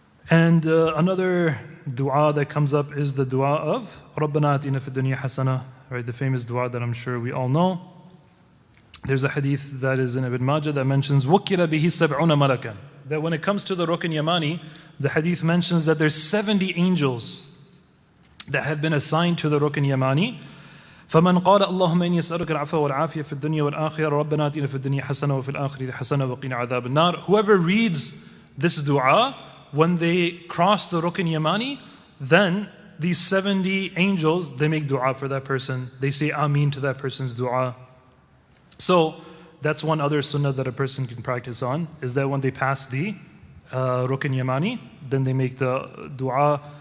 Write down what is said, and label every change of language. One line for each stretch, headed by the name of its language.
English: And another dua that comes up is the dua of
Arabic: رَبَّنَا آتِنَا فِي الدُّنْيَا حَسَنَةً,
English: right? The famous dua that I'm sure we all know. There's a hadith that is in Ibn Majah that mentions
Arabic: وَكِّلَ بِهِ سَبْعُونَ مَلَكًا,
English: that when it comes to the Rukn Yamani, the hadith mentions that there's 70 angels that have been assigned to the Rukn Yamani.
Arabic: فمن قال اللهم إني أسألك العفو والعافية في الدنيا والآخرة ربنا آتنا في الدنيا حسنة وفي الآخرة حسنة وقنا عذاب النار.
English: Whoever reads this dua, when they cross the Rukn Yamani, then these 70 angels, they make dua for that person. They say Ameen to that person's dua. So that's one other sunnah that a person can practice on, is that when they pass the Rukn Yamani, then they make the dua.